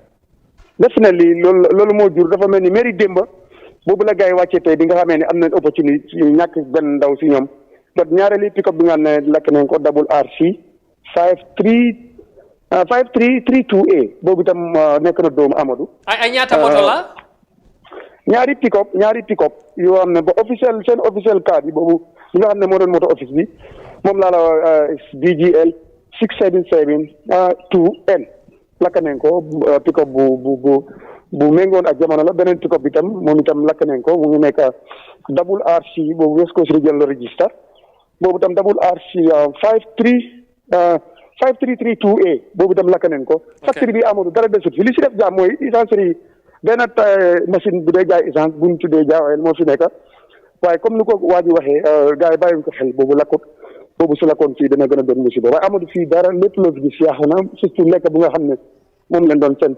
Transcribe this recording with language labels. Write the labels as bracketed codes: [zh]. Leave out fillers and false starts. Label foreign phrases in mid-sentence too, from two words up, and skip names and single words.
[wo] def na lii loolu moo jur dafa mel ni mairie démba boobu la gars yi wàccee tey bi nga xamee ne am nañ opportunité ñàkk benn ndaw si ñoom jot ñaareeli pick-up bi nga xam ne lakk nañ ko double RC 5332A boobu itam nekk na doomu Amadou. ay ñaata moto la. ñaari pick-up yoo xam ne ba seen officiel car bi boobu li nga xam ne moo doon moto office bi moom laa la BGL 6772N lakk nañ ko pick-up bu méngoon ak jamono la beneen pick-up bi tam moom itam lakk nañ ko mu ngi nekk double RC boobu [en] West Coast Regional Register [wo] boobu tam double RC 5332A boobu itam lakk nañ ko. factory bi Amadou dara desut fi li si def jaam mooy essence benn machine bu dee jaay essence bu ñu tuddee jaaweel moo fi nekk waaye comme ni ko waa ji waxee gars yi bàyyiwuñ ko xel boobu lakkut boobu su lakkoon fii dana gën a doon musiba waaye Amadou fii dara lépp loo fi gis yàqu na surtout lekk bu nga xam ne moom leen doon séntu.